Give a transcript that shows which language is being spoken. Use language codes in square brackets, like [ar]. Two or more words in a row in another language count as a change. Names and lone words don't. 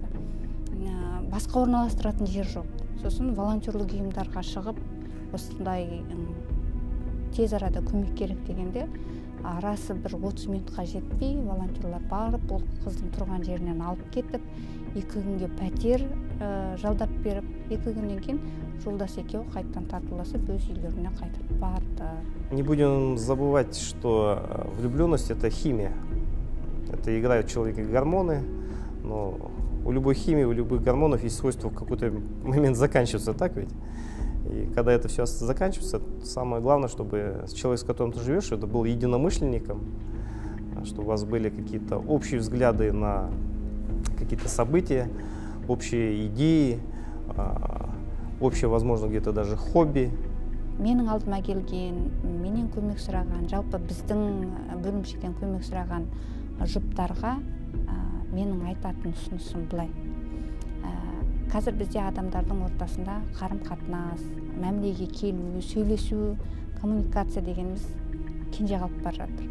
[kk] Басқа орналастыратын жер жоқ. Сосын волонтерлік ұйымдарға шығып, осындай тез арада көмек керек дегенде, арасы бір 30 минутқа жетпей, волонтерлар барып, ол қыздың тұрған жерінен алып кетіп, 2 күнге пәтер жалдап беріп, 2 күннен кейін жолдас екеуі қайттан тартыласып, өз үйлеріне қайтып барды. [ru] Не будем забывать, что влюбленность – это химия. Это играют в человеке гормоны, но у любой химии, у любых гормонов есть свойство в какой-то момент заканчиваться, так ведь? И когда это все заканчивается, самое главное, чтобы человек, с которым ты живешь, это был единомышленником, чтобы у вас были какие-то общие взгляды на какие-то события, общие идеи, общее, возможно, где-то даже хобби. [kk] Менің алдыма келген, менен көмек сұраған, жалпы біздің бөлімшеден көмек сұраған жұптарға менің айтатын ұсынысым былай. Қазір бізде адамдардың ортасында қарым-қатынас, мәмілеге келу, сөйлесу, коммуникация дегеніміз кенже қалып бара жатыр.